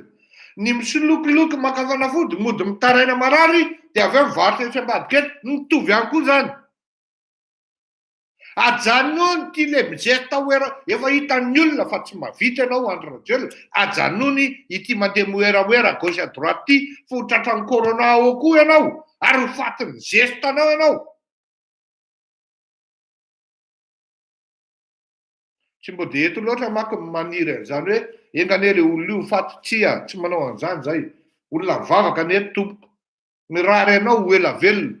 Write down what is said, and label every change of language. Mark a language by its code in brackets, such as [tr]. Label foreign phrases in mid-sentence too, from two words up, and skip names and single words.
[mg] Ny misolokoloky maka fanafody mody mitaraina marary dia avy eo mivarotra etsy ambadika eto mitovy ihany koa zany. Ajanony ty le mizesta oera efa hitan'ny olona fa tsy mahavita ianao Andry Rajoelina. Ajanony ity mandeha moeramoera [fr] gauche à droite [mg] ty fa ho tratran'ny corona ao koa ianao ary ho fatin'ny zestanao ianao. Tsy mbo dia eto loatra manko maniry an'izany hoe engane le olona io faty tsia, tsy manao an'izany zay. Olona mivavaka ny eto tompoko. Mirary ianao ho ela velona.